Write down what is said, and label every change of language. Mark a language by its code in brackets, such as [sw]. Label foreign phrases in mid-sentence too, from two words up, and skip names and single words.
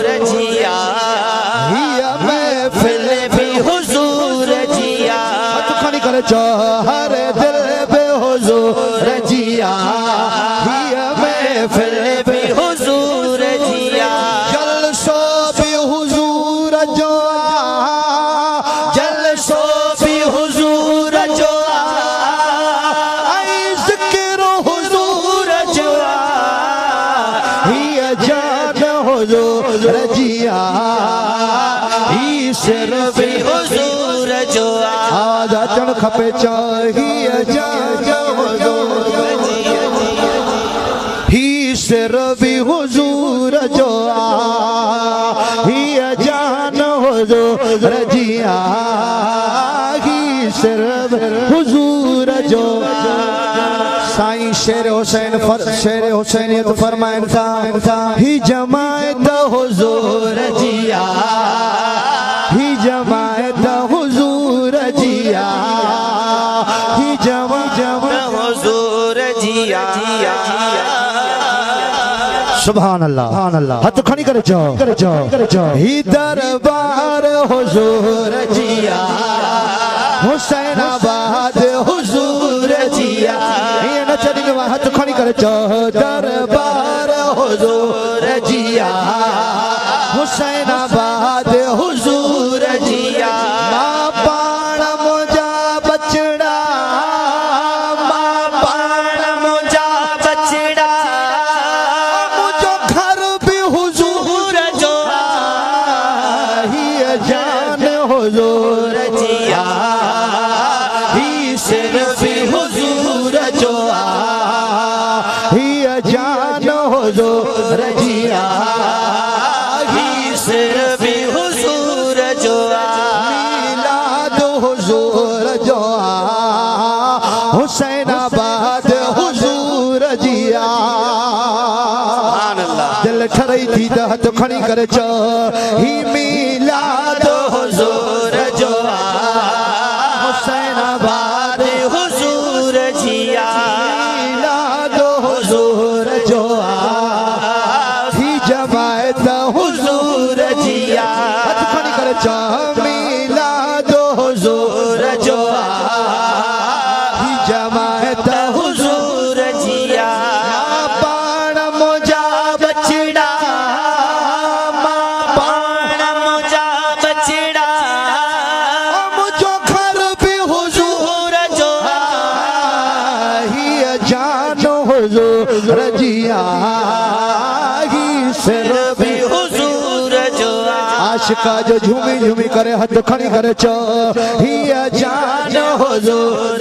[sd] जिया ही मैं फिर भी हुजूर जिया खड़ी कर जो हर दिल पे हुजूर जिया ही मैं फिर भी हुजूर जिया जलसो भी हुजूर जो जलसो भी हुजूर जो आई जिक्र हुजूर जो ही जान हुजूर जिया ही सिर भी हुजूर जो आज अचण खपे चाहिए जान हुजूर ही सिर भी हुजूर जो ही जान हुजूर जिया ही सिर हुजूर जो साईं शेर हुसैनियत फरमाइन था ही जमायत हुजूर जिया ही जमायत हुजूर जिया ही जमायत हुजूर जिया [ar] سبحان الله [sd] हाथ खड़ी कर जाओ ही दरबार हुजूर जिया हुसैनाबाद हुजूर जिया ये न चली हाथ खड़ी कर जाओ दरबार हुजूर जिया हुसैनाबाद हुजूर जिया मां पाण मुझा बचड़ा मां पाण मुझा बचड़ा मुझो घर भी हुजूर जो ही जान हुजूर जिया ही सिर भी हुजूर जो ही जान हुजूर जिया ही सिर भी हुजूर जो मिलाद हुजूर जो हुसैनाबाद हुजूर जिया दिल ठरई थी त हथ खणी कर चो ही मिलाद हुजूर जो हुसैनाबाद हुजूर जिया मिलाद हुजूर जो ही जमायत हुजूर जिया हथ खणी कर चो मिलाद हुजूर जो ही जमायत हुजूर जिया पाण मुझा बचड़ा मां पाण मुझा बचड़ा मुझो घर भी हुजूर जो जान हुजूर जिया ही सिर्फ हुजूर जो आशिका जो झूमी झूमी करे हथ खड़ी करे चो ही जान हुजूर